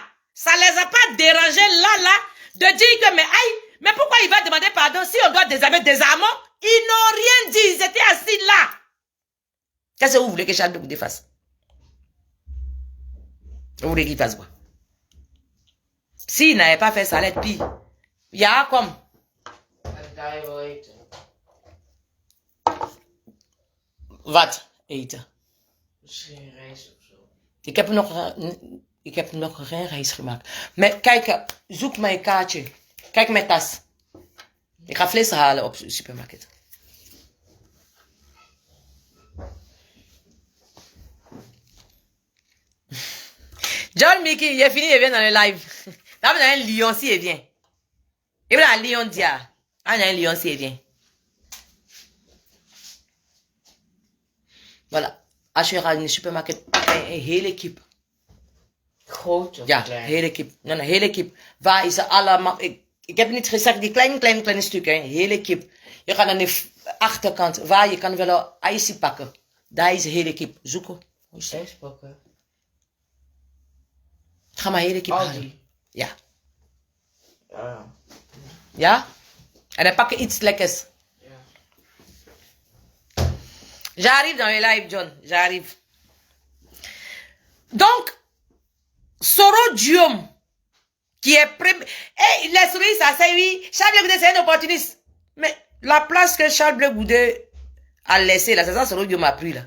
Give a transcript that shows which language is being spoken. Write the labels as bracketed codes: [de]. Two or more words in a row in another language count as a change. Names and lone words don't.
[fr] Ça les a pas dérangés là, de dire que, mais pourquoi il va demander pardon si on doit désarmer, désarmons? Ils n'ont rien dit, ils étaient assis là. Qu'est-ce que vous voulez que Charles Blé Goudé fasse? Vous voulez qu'il fasse quoi? S'il n'avait pas fait ça, allait être pire. Il y a comme. [nl] Wat eten. Ik heb nog geen reis gemaakt. Maar kijk, zoek mijn kaartje. Kijk mijn tas. Ik ga vlees halen op de supermarkt. [fr] John Mickey, il est fini, il vient dans le live. Là, vous avez un lion, si il vient. Il y a un lion, dia. Ah, il y a un lion, si il vient. Voilà. [nl] Als je gaat in de supermarkt, een hele kip. Groot? Ja, hele kip. Nee, hele kip. Waar is ze allemaal... Ik heb niet gezegd, die kleine stukken. Hele kip. Je gaat aan de achterkant, waar je kan wel een ijsje pakken. Daar is een hele kip. Zoeken. Hoe is deze pakken? Ga maar hele kip halen. Aldi. Ja. Ja. Ja? En dan pak je iets lekkers. [fr] J'arrive dans le live, John. J'arrive. Donc, Soro Diom, qui est et les souris, ça c'est oui. Charles Blé Goudé, c'est un opportuniste. Mais la place que Charles Blé Goudé a laissé, là, c'est ça Soro Diom a pris, là.